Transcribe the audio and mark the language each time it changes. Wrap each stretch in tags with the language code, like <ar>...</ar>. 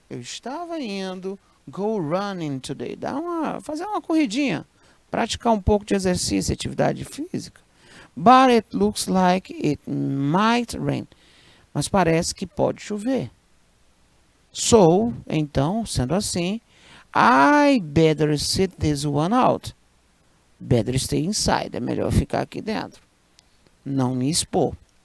<pt>Eu estava indo</pt> <en>go running today,</en> <pt>fazer uma corridinha, praticar um pouco de exercício, atividade física.</pt> <en>But it looks like it might rain.</en> <pt>Mas parece que pode chover. So, então, sendo assim,</pt> <en>I better sit this one out. Better stay inside.</en> <pt>É melhor ficar aqui dentro. Não me expor.</pt>